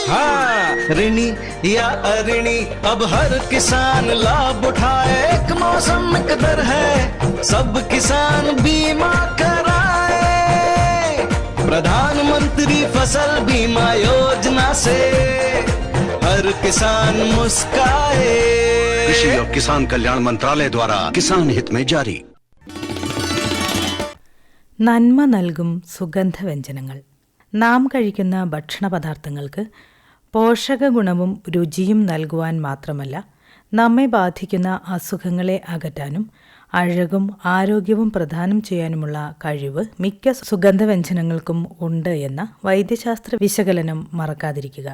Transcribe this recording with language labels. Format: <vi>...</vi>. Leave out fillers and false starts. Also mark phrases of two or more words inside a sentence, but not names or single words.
<hi>हाँ, ऋणी या अऋणी अब हर किसान लाभ उठाए, एक मौसम एक दर है, सब किसान बीमा कराए, प्रधानमंत्री फसल बीमा योजना से हर किसान मुस्काए। कृषि और किसान कल्याण मंत्रालय द्वारा किसान हित में जारी.</hi> <ml>നന്മ നൽകും സുഗന്ധവ്യഞ്ജനങ്ങൾ. നാം കഴിക്കുന്ന ഭക്ഷണപദാർത്ഥങ്ങൾക്ക് പോഷകഗുണവും രുചിയും നൽകുവാൻ മാത്രമല്ല, നമ്മെ ബാധിക്കുന്ന അസുഖങ്ങളെ അകറ്റാനും അഴകും ആരോഗ്യവും പ്രദാനം ചെയ്യാനുമുള്ള കഴിവ് മിക്ക സുഗന്ധവ്യഞ്ജനങ്ങൾക്കും ഉണ്ട് എന്ന വൈദ്യശാസ്ത്ര വിശകലനം മറക്കാതിരിക്കുക.</ml>